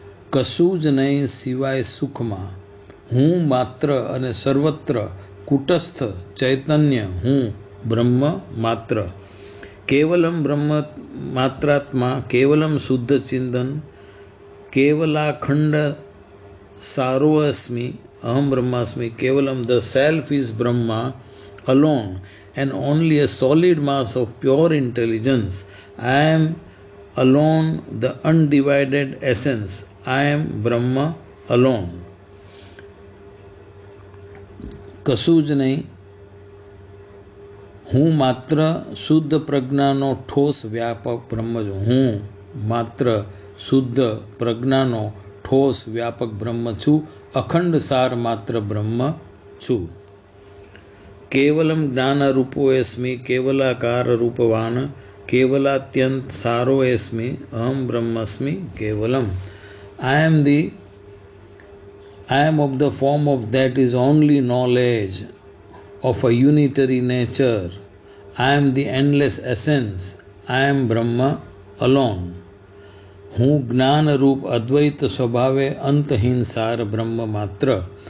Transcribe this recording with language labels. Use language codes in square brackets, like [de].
[gu] કશું જ નહીં સિવાય સુખમાં હું માત્ર અને સર્વત્ર કુટસ્થ ચૈતન્ય હું બ્રહ્મ માત્ર. [sa] કેવલમ બ્રહ્મ માત્રાત્મા કેવલમ શુદ્ધ ચિંતન કેવલાખંડ સારોઅસ્મિ અહમ બ્રહ્માસ્મિ કેવલમ. [en] The self is Brahma alone and only a solid mass of pure intelligence. I am alone the undivided essence. I am Brahma alone. [gu] કશું જ નહીં હું માત્ર શુદ્ધ પ્રજ્ઞાનો ઠોસ વ્યાપક બ્રહ્મ છું. હું માત્ર શુદ્ધ પ્રજ્ઞાનો ઠોસ વ્યાપક બ્રહ્મ છું. અખંડ સાર માત્ર બ્રહ્મ છું. [sa] કેવલમ જ્ઞાનરૂપોએસ્મિ કેવલાકાર રૂપવાન કેવલાત્યંત સારોએસ્મિ અહમ બ્રહ્માસ્મિ કેવલમ. [en] I am of the form of that is only knowledge of a unitary nature. I am the endless essence. I am Brahma alone. [gu] હું જ્ઞાન રૂપ અદ્વૈત સ્વભાવે અંતહીન સાર બ્રહ્મ માત્ર.